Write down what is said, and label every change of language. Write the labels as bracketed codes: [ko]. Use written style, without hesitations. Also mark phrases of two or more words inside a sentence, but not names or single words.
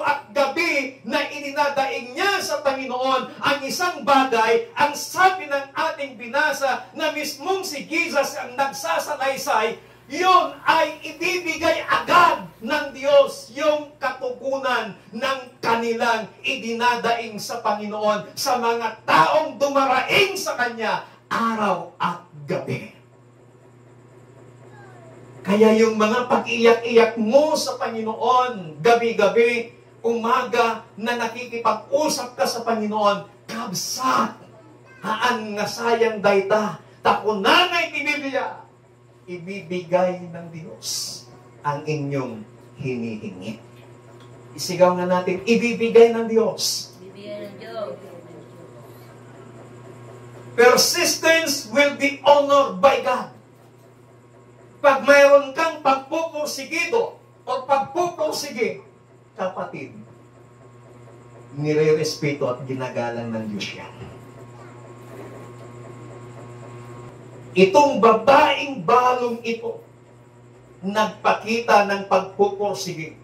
[tl] at gabi na ininadaing niya sa Panginoon ang isang bagay, ang sabi ng ating binasa na mismong si Jesus ang nagsasalaysay, yun ay ibibigay agad ng Diyos, yung katugunan ng kanilang idinadaing sa Panginoon sa mga taong dumaraing sa Kanya araw at gabi. Kaya yung mga pag-iyak-iyak mo sa Panginoon, gabi-gabi, umaga, na nakikipag-usap ka sa Panginoon, [ilo] kabsat, haan nga sayang dayta, takunanay ti Biblia, [tl] ibibigay ng Diyos ang inyong hinihingi. Isigaw nga natin, ibibigay ng Diyos. Ibibigay ng Diyos. [en] Persistence will be honored by God. [tl] Pag mayroon kang pagpupursigido o pagpupursige, kapatid, nire-respeto at ginagalang ng Diyos yan. Itong babaeng balong ito, nagpakita ng pagpupursige.